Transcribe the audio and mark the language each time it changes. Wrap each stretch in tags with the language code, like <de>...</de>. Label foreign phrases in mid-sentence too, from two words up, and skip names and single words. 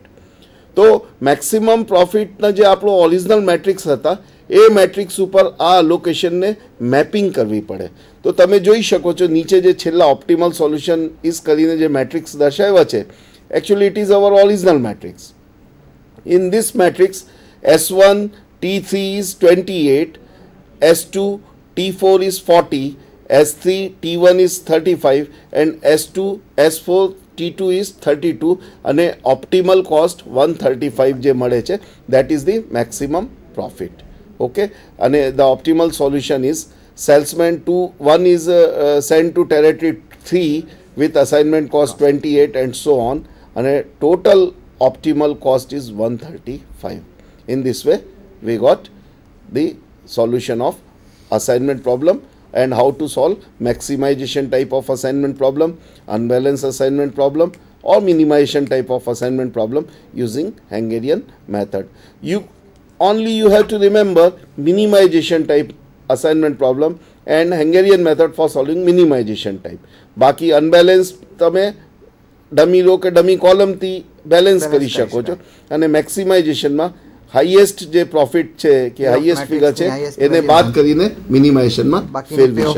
<gu>તો</gu> <en>maximum profitના</en> <gu>જે આપણો</gu> <en>original matrix</en> <gu>હતા એ મેટ્રિક્સ ઉપર આ લોકેશનને મેપિંગ કરવી પડે. તો તમે જોઈ શકો છો નીચે જે છેલ્લા</gu> <en>optimal solution is</en> <gu>કરીને જે મેટ્રિક્સ દર્શાવ્યા છે</gu> <en>actually it is our original matrix. in this matrix S1 T3 is 28, S2 T4 is 40, S3 T1 is 35 and S2 S4 T2 is 32</en> <gu>અને ઓપ્ટિમલ કોસ્ટ 135 જે મળે છે</gu> <en>that is the maximum profit. Okay, અને the optimal solution is salesman 1 is sent to territory 3 with assignment cost 28 and so on અને total optimal cost is 135. In this way we got the solution of assignment problem and how to solve maximization type of assignment problem, unbalanced assignment problem or minimization type of assignment problem using Hungarian method. You have to remember minimization type assignment problem and Hungarian method for solving minimization type.</en> <gu>બાકી અનબેલેન્સ તમે</gu> <en>dummy row</en> <gu>કે ડમી કોલમથી બેલેન્સ કરી શકો છો, અને મેક્સિમાઇઝેશનમાં હાઈએસ્ટ જે પ્રોફિટ છે કે હાઈએસ્ટ ફિગર છે એને બાદ કરીને મિનિમાઇઝેશનમાં ફેરવી શકો છો.</gu>